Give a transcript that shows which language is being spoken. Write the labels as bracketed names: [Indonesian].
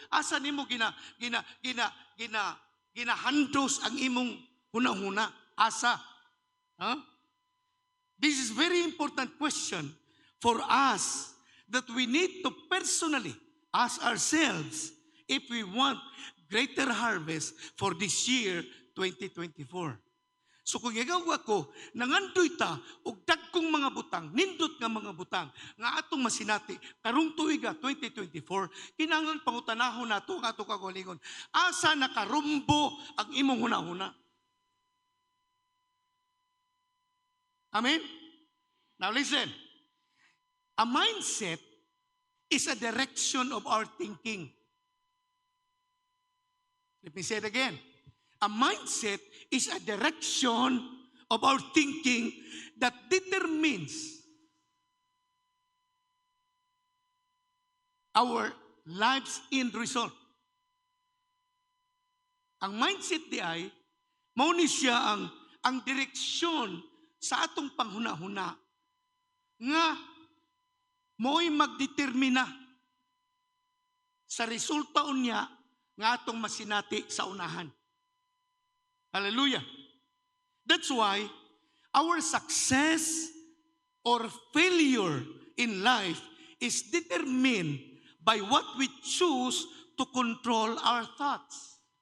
[Cebuano] Asa nimo ginahandos ang imong hunahuna. Asa. Huh? [English] This is very important question for us that we need to personally ask ourselves if we want greater harvest for this year 2024. [Cebuano] So kung ikaw ako, nangandoy ta, og dagkong mga butang, nindot nga mga butang, nga atong masinati, karong tuiga 2024, kinahanglan pangutanahon nato nga ato kagulingon, asa nakarumbo ang imong hunahuna. Amen? [English] Now listen, a mindset is a direction of our thinking. Let me say it again. A mindset is a direction of our thinking that determines our life's end result. [Cebuano] Ang mindset di ay, mao ni siya ang direksyon sa atong panghuna-huna nga mo'y magdetermina sa resulta unya nga atong masinati sa unahan. Hallelujah. [English] That's why our success or failure in life is determined by what we choose to control our thoughts.